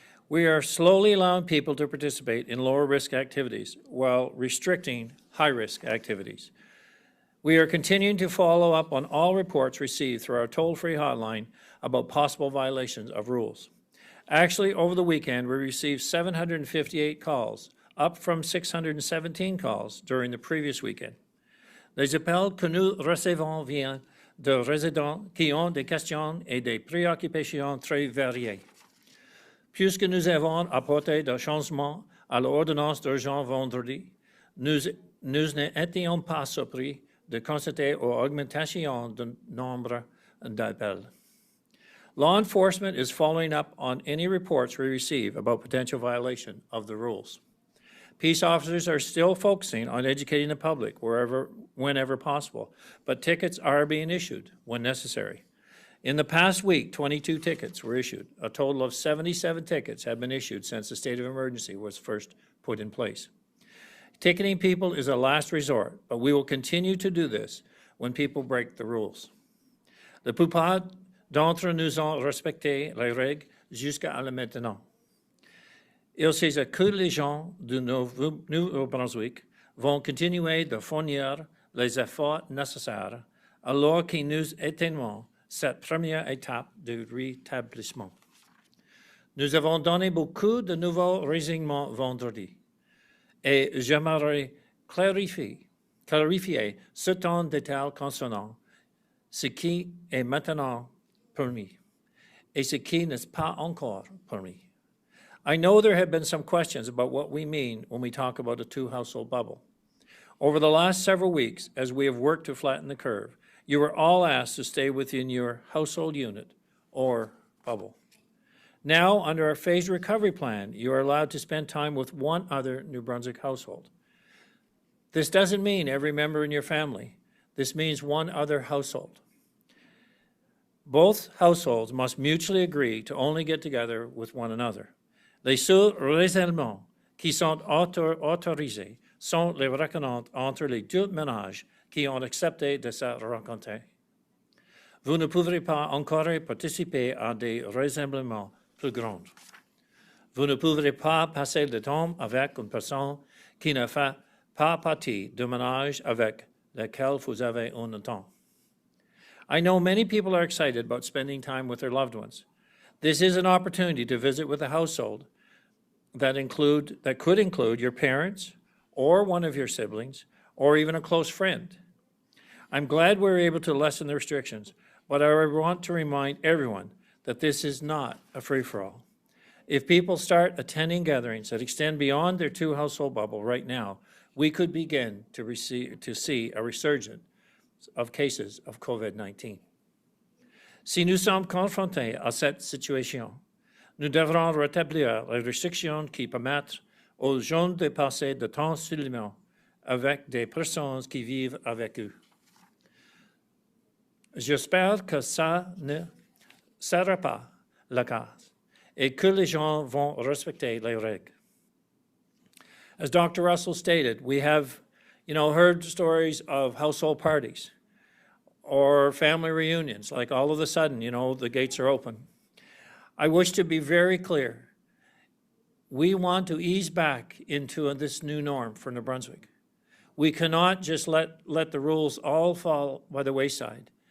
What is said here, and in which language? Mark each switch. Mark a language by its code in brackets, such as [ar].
[en] We are slowly allowing people to participate in lower-risk activities while restricting high-risk activities. We are continuing to follow up on all reports received through our toll-free hotline about possible violations of rules. Actually, over the weekend, we received 758 calls, up from 617 calls during the previous weekend. [fr] Les appels que nous recevons viennent de résidents qui ont des questions et des préoccupations très variées. Puisque nous avons apporté des changements à l'ordonnance d'urgence vendredi, nous n'étions pas surpris de constater une augmentation du nombre d'appels. [en] Law enforcement is following up on any reports we receive about potential violation of the rules. Peace officers are still focusing on educating the public whenever possible, but tickets are being issued when necessary. In the past week, 22 tickets were issued. A total of 77 tickets have been issued since the state of emergency was first put in place. Ticketing people is a last resort, but we will continue to do this when people break the rules. [fr] La plupart d'entre nous ont respecté les règles jusqu'à maintenant. Il s'agit que les gens du Nouveau-Brunswick vont continuer de fournir les efforts nécessaires alors que nous atteignons cette première étape du rétablissement. Nous avons donné beaucoup de nouveaux renseignements vendredi et j'aimerais clarifier certains détails concernant ce qui est maintenant permis et ce qui n'est pas encore permis. [en] I know there have been some questions about what we mean when we talk about a two-household bubble. Over the last several weeks, as we have worked to flatten the curve, you were all asked to stay within your household unit or bubble. Now, under our phased recovery plan, you are allowed to spend time with one other New Brunswick household. This doesn't mean every member in your family. This means one other household. Both households must mutually agree to only get together with one another. [fr] Les seuls raisonnements qui sont autorisés sont les rencontres entre les deux ménages qui ont accepté de se rencontrer. Vous ne pourrez pas encore participer à des rassemblements plus grands. Vous ne pourrez pas passer le temps avec une personne qui ne fait pas partie du ménage avec lequel vous avez un temps. [en] I know many people are excited about spending time with their loved ones. This is an opportunity to visit with a household that could include your parents or one of your siblings or even a close friend. I'm glad we're able to lessen the restrictions, but I want to remind everyone that this is not a free-for-all. If people start attending gatherings that extend beyond their two-household bubble right now, we could begin to see a resurgence of cases of COVID-19. [fr] Si nous sommes confrontés à cette situation, nous devrons rétablir les restrictions qui permettent aux gens de passer du temps seulement avec des personnes qui vivent avec eux. J'espère que ça ne sera pas le cas et que les gens vont respecter les règles. [en] As Dr. Russell stated, we have, heard stories of household parties or family reunions, like all of a sudden, the gates are open. I wish to be very clear. We want to ease back into this new norm for New Brunswick. We cannot just let the rules all fall by the wayside